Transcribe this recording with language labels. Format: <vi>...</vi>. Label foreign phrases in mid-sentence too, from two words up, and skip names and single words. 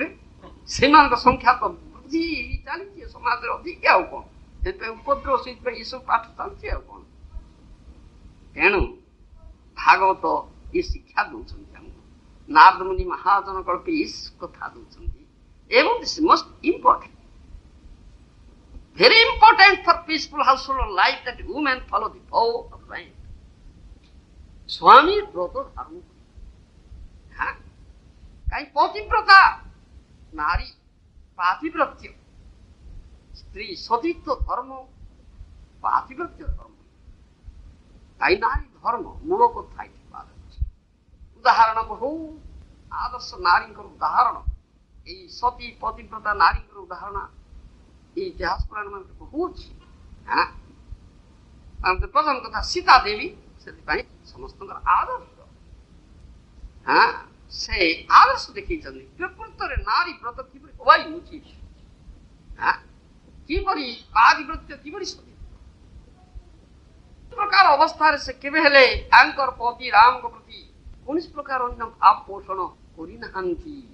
<or>ସେମାନଙ୍କ ସଂଖ୍ୟା ତ ବୃଦ୍ଧି ଚାଲିଛି ସମାଜରେ ଅଧିକ। ଆଉ କଣ? ସେଥିପାଇଁ ଉପଦ୍ରବ, ସେଇଥିପାଇଁ ଏସବୁ ପାଠ ଚାଲିଛି। ଆଉ କଣ? ତେଣୁ ଭାଗବତ ଏ ଶିକ୍ଷା ଦଉଛନ୍ତି ଆମକୁ। ନାରଦ ମୁନି ମହାଜନ କଳ୍ପେ ଏ କଥା ଦଉଛନ୍ତି।</or> <en>ଏବଂ this most important, very important for peaceful household life that women follow the vow of man.</en> <or>ସ୍ୱାମୀ ବ୍ରତ ଧାରଣ କରି କାହିଁ ପତିବ୍ରତା ନାରୀ ପାତିବ୍ରତ୍ୟ, ସ୍ତ୍ରୀ ସତୀତ୍ୱ ଧର୍ମ, ପାତିବ୍ରତ୍ୟ ଧର୍ମ। କାହିଁ ନାରୀ ଧର୍ମ ମୂଳ କଥା ଏଠି କୁହାଯାଉଛି। ଉଦାହରଣ ବହୁ ଆଦର୍ଶ ନାରୀଙ୍କର ଉଦାହରଣ, ଏଇ ସତୀ ପତିବ୍ରତା ନାରୀଙ୍କର ଉଦାହରଣ ଏଇ ଇତିହାସ ପୁରାଣ ମାନଙ୍କରେ ବହୁତ ଅଛି। ପ୍ରଥମ କଥା ସୀତା ଦେବୀ, ସେଥିପାଇଁ ସମସ୍ତଙ୍କର ଆଦର୍ଶ। ସେ ଆଦର୍ଶ ଦେଖେଇଛନ୍ତି। ପ୍ରକୃତରେ ନାରୀ ବ୍ରତ କିପରି ହବାଇ ଉଚିତ, କିପରି ପାତିବ୍ରତ୍ୟ, କିପରି ସତୀ ପ୍ରକାର ଅବସ୍ଥାରେ ସେ କେବେ ହେଲେ ତାଙ୍କର ପତି ରାମଙ୍କ ପ୍ରତି କୌଣସି ପ୍ରକାର ଅନ୍ୟ ଭାବ ପୋଷଣ କରିନାହାନ୍ତି।</or>